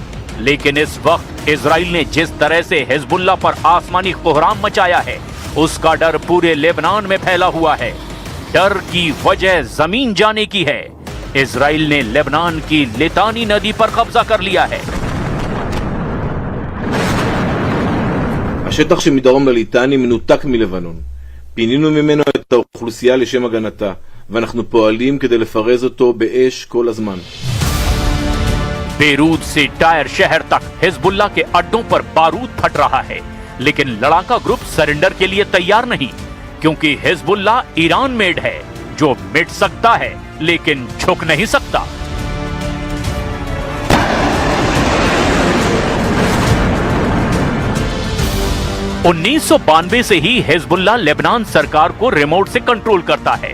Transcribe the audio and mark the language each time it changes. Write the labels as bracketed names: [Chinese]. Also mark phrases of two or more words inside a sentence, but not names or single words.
[Hindi] लेकिन इस वक्त इजराइल ने जिस तरह से हिजबुल्लाह पर आसमानी कोहराम मचाया है, उसका डर पूरे लेबनान में फैला हुआ है। डर की वजह जमीन जाने की है। इजराइल ने लेबनान की लितानी नदी पर कब्जा कर लिया है। [Hebrew] השטח שמדרום לליטני מנותק מלבנון. פינינו ממנו את האוכלוסייה לשם הגנתה, ואנחנו פועלים כדי לפרז אותו באש כל הזמן. [Hindi] बेरूत से टायर शहर तक हिजबुल्लाह के अड्डों पर बारूद फट रहा है, लेकिन लड़ाका ग्रुप सरेंडर के लिए तैयार नहीं, क्योंकि हिजबुल्लाह ईरान मेड है, जो मिट सकता है लेकिन झुक नहीं सकता। (1992) से ही हिजबुल्लाह लेबनान सरकार को रिमोट से कंट्रोल करता है।